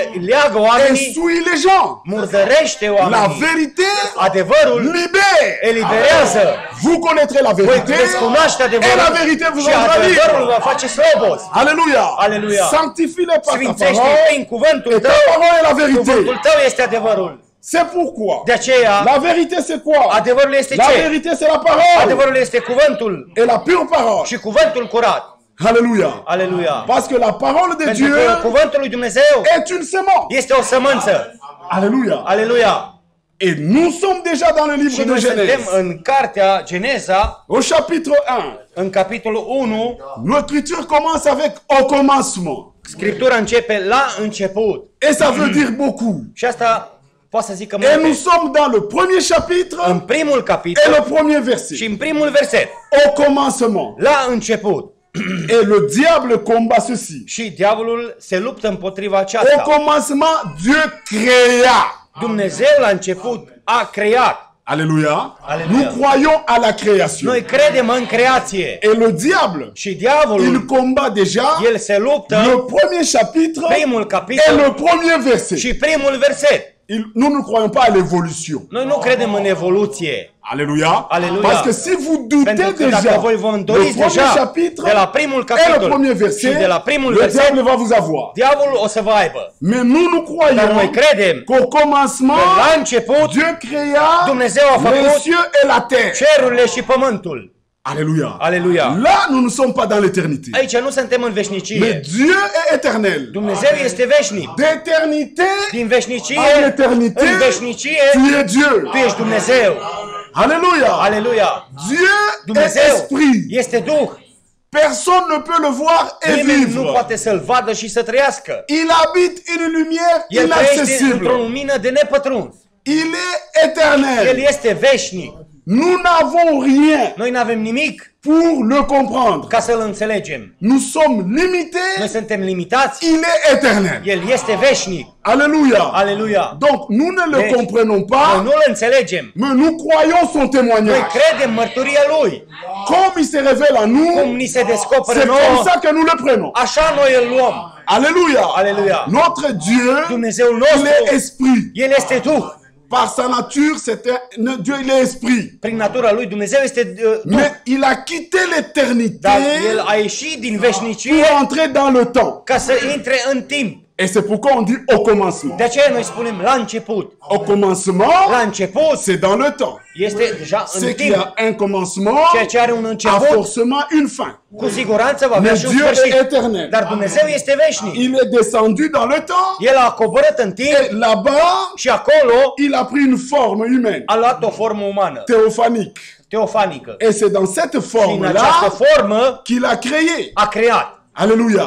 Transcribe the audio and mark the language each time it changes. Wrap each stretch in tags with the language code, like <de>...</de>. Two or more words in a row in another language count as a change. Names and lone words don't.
<ro>leagă</ro> <fr>elle</fr> <ro>oamenii,</ro> <fr>souille les gens.</fr> <ro>murdărește</ro> <fr>La</fr> <ro>oamenii.</ro> <fr>vérité</fr> <ro>Adevărul</ro> <fr>libère.</fr> <ro>eliberează.</ro> <fr>Vous connaîtrez la</fr> <ro>Voi</ro> <fr>vérité</fr> <ro>veți cunoaște</ro> <fr>et la</fr> <ro>adevărul</ro> <fr>vérité vous</fr> <ro>și</ro> <fr>rendra</fr> <ro>adevărul</ro> <fr>libre.</fr> <ro>va face slobos.</ro> <fr>Alléluia.</fr> <ro>Alléluia.</ro> <fr>Sanctifie-les par ta</fr> <ro>Sfințește</ro> <fr>parole</fr> <ro>prin cuvântul</ro> <fr>et ta</fr> <ro>tău.</ro> <fr>parole est la vérité.</fr> <ro>Cuvântul tău este adevărul.</ro> <fr>C'est pourquoi</fr> <ro>De aceea,</ro> <fr>la vérité c'est quoi?</fr> <ro>adevărul este</ro> <fr>La</fr> <ro>ce?</ro> <fr>vérité c'est la parole</fr> <ro>Adevărul este cuvântul</ro> <fr>et la pure parole.</fr> <ro>și cuvântul curat.</ro> <fr>Alléluia.</fr> <ro>Aleluia.</ro> <fr>Parce que la parole de</fr> <ro>Pentru</ro> <fr>Dieu</fr> <ro>că cuvântul lui Dumnezeu</ro> <fr>est une semence.</fr> <ro>este o sămânță.</ro> <fr>Alléluia.</fr> <ro>Aleluia.</ro> <fr>Et nous sommes déjà dans le</fr> <ro>Și</ro> <fr>livre de</fr> <ro>noi suntem</ro> <fr>Genèse.</fr> <ro>în cartea Geneza,</ro> <fr>Au chapitre 1,</fr> <ro>în capitolul 1,</ro> <fr>l'écriture commence avec au commencement.</fr> <ro>Scriptura începe la început.</ro> <fr>Et ça veut dire beaucoup.</fr> <ro>Și asta poate să zică</ro> <fr>Et nous</fr> <ro>multe.</ro> <fr>sommes dans le premier chapitre</fr> <ro>În primul</ro> <fr>et</fr> <ro>capitol</ro> <fr>le premier verset.</fr> <ro>și în primul verset,</ro> <fr>Au commencement.</fr> <ro>la început.</ro> <fr>Et le diable combat ceci.</fr> <ro>Și diavolul se luptă împotriva</ro> <fr>Au</fr> <ro>aceasta.</ro> <fr>commencement, Dieu créa.</fr> <ro>Dumnezeu la început a creat.</ro> <fr>Alléluia.</fr> <ro>Alléluia.</ro> <fr>Nous croyons à la création.</fr> <ro>Noi credem în creație.</ro> <fr>Et le diable,</fr> <ro>Și</ro> <fr>il</fr> <ro>diavolul,</ro> <fr>combat déjà</fr> <ro>el se luptă</ro> <fr>le premier chapitre</fr> <ro>primul</ro> <fr>et</fr> <ro>capitol</ro> <fr>le premier verset.</fr> <ro>și primul verset.</ro> <fr>Nous ne croyons pas à l'évolution.</fr> <ro>Noi nu credem în evoluție.</ro> <fr>Alléluia.</fr> <ro>Alléluia.</ro> <fr>Parce que si vous doutez</fr> <ro>Pentru că dacă</ro> <fr>déjà</fr> <ro>voi vă</ro> <fr>le</fr> <ro>îndoriți</ro> <fr>premier</fr> <ro>deja</ro> <fr>chapitre</fr> <ro>de la primul</ro> <fr>et le</fr> <ro>capitol</ro> <fr>premier</fr> <ro>și</ro> <fr>verset,</fr> <ro>de la primul</ro> <fr>le</fr> <ro>verset,</ro> <fr>diable va vous avoir.</fr> <ro>diavolul o să vă aibă.</ro> <fr>Mais nous</fr> <ro>Dar noi</ro> <fr>croyons</fr> <ro>credem</ro> <fr>qu'au</fr> <ro>că</ro> <fr>commencement,</fr> <ro>la început</ro> <fr>Dieu créa</fr> <ro>Dumnezeu a</ro> <fr>les</fr> <ro>făcut</ro> <fr>cieux et la terre.</fr> <ro>cerurile și pământul.</ro> <fr>Alléluia.</fr> <ro>Aleluia.</ro> <fr>Là, nous ne sommes pas dans l'éternité.</fr> <ro>Aici nu suntem în</ro> <fr>Mais</fr> <ro>veșnicie.</ro> <fr>Dieu est éternel.</fr> <ro>Dumnezeu este veșnic.</ro> <fr>D'éternité</fr> <ro>Din veșnicie</ro> <fr>en éternité,</fr> <ro>în veșnicie</ro> <fr>tu es Dieu.</fr> <ro>tu ești Dumnezeu.</ro> <fr>Alléluia.</fr> <ro>Aleluia.</ro> <fr>Dieu est</fr> <ro>Dumnezeu</ro> <fr>esprit.</fr> <ro>este Duh.</ro> <fr>Personne ne peut le voir et</fr> <ro>Nimeni nu</ro> <fr>vivre.</fr> <ro>poate să-L vadă și să trăiască.</ro> <fr>Il habite une lumière</fr> <ro>El trăiește într-o</ro> <fr>inaccessible.</fr> <ro>lumină de nepătruns.</ro> <fr>Il est</fr> <ro>El</ro> <fr>éternel.</fr> <ro>este veșnic.</ro> <fr>Nous n'avons rien</fr> <ro>Noi nu avem nimic</ro> <fr>pour le comprendre.</fr> <ro>ca să-L înțelegem.</ro> <fr>Nous sommes</fr> <ro>Noi</ro> <fr>limités.</fr> <ro>suntem limitați.</ro> <fr>Il est éternel.</fr> <ro>El este veșnic.</ro> <fr>Alléluia.</fr> <ro>Aleluia.</ro> <fr>Donc, nous ne le</fr> <ro>Deci,</ro> <fr>comprenons</fr> <ro>Noi</ro> <fr>pas,</fr> <ro>nu-L înțelegem.</ro> <fr>mais nous croyons son</fr> <ro>Noi</ro> <fr>témoignage.</fr> <ro>credem mărturia Lui.</ro> <fr>Comme il se révèle en</fr> <ro>Cum</ro> <fr>nous,</fr> <ro>ni se descoperă</ro> <fr>c'est comme</fr> <ro>nouă,</ro> <fr>ça que nous le prenons.</fr> <ro>așa noi îl luăm.</ro> <fr>Alléluia.</fr> <ro>Alléluia.</ro> <fr>Notre Dieu,</fr> <ro>Dumnezeul</ro> <fr>il est</fr> <ro>nostru,</ro> <fr>esprit.</fr> <ro>El este Duh.</ro> <fr>Par sa nature, Dieu, il est esprit.</fr> <ro>Prin natura Lui, Dumnezeu este Duh.</ro> <fr>Mais il a quitté l'éternité</fr> <ro>Dar El a ieșit din veșnicie</ro> <fr>pour entrer dans le temps.</fr> <ro>ca să intre în timp.</ro> <fr>Et c'est pourquoi on dit au commencement.</fr> <ro>De aceea noi spunem la început.</ro> <fr>Au commencement,</fr> <ro>La început</ro> <fr>c'est dans le temps.</fr> <ro>este deja în</ro> <fr>C'est qu'il y</fr> <ro>timp.</ro> <fr>a un commencement,</fr> <ro>Ceea ce are un</ro> <fr>a</fr> <ro>început,</ro> <fr>forcément une fin.</fr> <ro>cu siguranță va avea</ro> <fr>Mais</fr> <ro>și un</ro> <fr>Dieu est</fr> <ro>sfârșit.</ro> <fr>éternel.</fr> <ro>Dar Dumnezeu este veșnic.</ro> <fr>Il est descendu dans le temps</fr> <ro>El a coborât în timp</ro> <fr>et là-bas,</fr> <ro>și acolo</ro> <fr>il a pris une forme humaine,</fr> <ro>a luat o formă umană,</ro> <fr>théophanique.</fr> <ro>teofanică.</ro> <fr>Et c'est dans cette</fr> <ro>Și în această</ro> <fr>forme-là</fr> <ro>formă</ro> <fr>qu'il a créé.</fr> <ro>a creat.</ro> <fr>Alléluia.</fr>